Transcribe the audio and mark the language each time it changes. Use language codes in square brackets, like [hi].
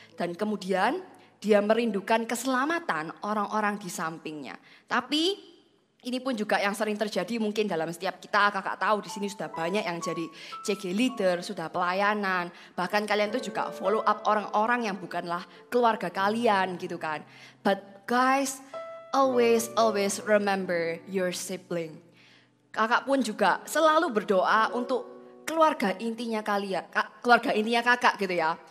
[id] Dan kemudian dia merindukan keselamatan orang-orang di sampingnya. Tapi ini pun juga yang sering terjadi mungkin dalam setiap kita. Kakak tahu di sini sudah banyak yang jadi CG leader, sudah pelayanan. Bahkan kalian tuh juga follow up orang-orang yang bukanlah keluarga kalian gitu kan. [en] But guys, always remember your sibling. [id] Kakak pun juga selalu berdoa untuk keluarga intinya kalian, keluarga intinya kakak gitu ya.